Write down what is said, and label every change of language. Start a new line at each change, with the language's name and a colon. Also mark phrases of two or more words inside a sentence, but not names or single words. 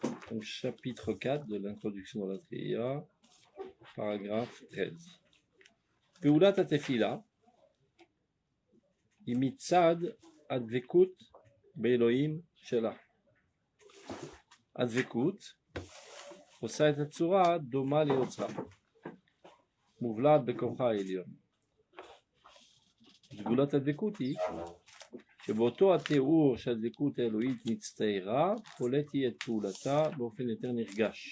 French: Donc, chapitre 4 de l'introduction dans la Triya, paragraphe 13.
Hebrew: פעולת התפילה, מצד הדבקות באלוהים שלה. Advekut, עושה את הצורה דומה ליוצרה, מובלעת בכוחה העליון. סגולת הדבקות היא שבאותו התיאור שהדבקות האלוהית מצטיירה, פולט היא את פעולתה באופן יותר נרגש.